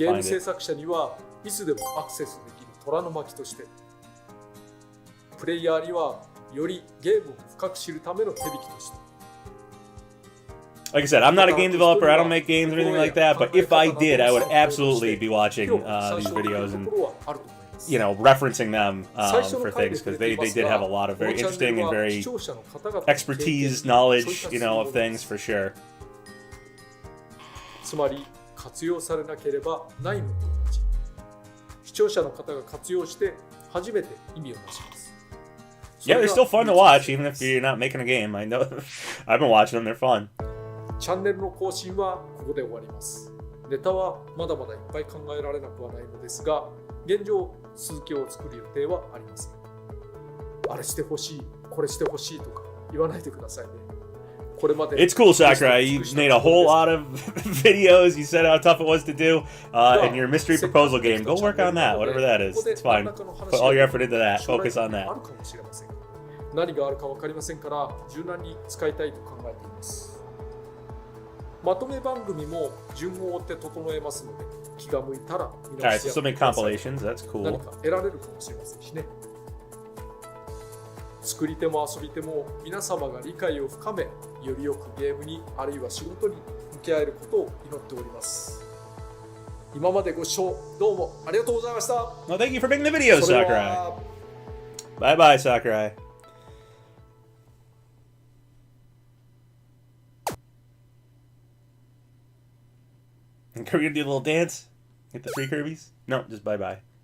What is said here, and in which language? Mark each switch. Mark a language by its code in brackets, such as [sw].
[ja] ゲーム制作者にはいつでもアクセスできる虎の巻として、プレイヤーにはよりゲームを深く知るための手引きとして。 [en] Like I said, I'm not a game developer. I don't make games or anything like that. But if I did, I would absolutely be watching these videos and, you know, referencing them for things, because they did have a lot of very interesting and very expertise, knowledge, you know, of things for sure. [ja] つまり活用されなければないのと同じ。視聴者の方が活用して初めて意味を出します。 [en] Yeah, they're still fun to watch, even if you're not making a game. I know, I've been watching them. They're fun. [ja] チャンネルの更新はここで終わります。ネタはまだまだいっぱい考えられなくはないのですが、現状続きを作る予定はありません。あれしてほしい、これしてほしいとか言わないでくださいね。これまで [en] It's cool, Sakurai. You made a whole lot of videos. You said how tough it was to do. And your mystery proposal game, go work on that, whatever that is. It's fine. Put all your effort into that. Focus on that. [ja] 何があるか分かりませんから、柔軟に使いたいと考えています。まとめ番組も順を追って整えますので、気が向いたら見直しや何か得られるかもしれませんしね。作り手も遊び手も皆様が理解を深め、よりよくゲームにあるいは仕事に向き合えることを祈っております。今までご視聴どうもありがとうございました。 [en] Well, thank you for making the video, Sakurai. Bye bye, Sakurai. Are we gonna do a little dance? Hit the 3 Kirby's? No, just bye-bye.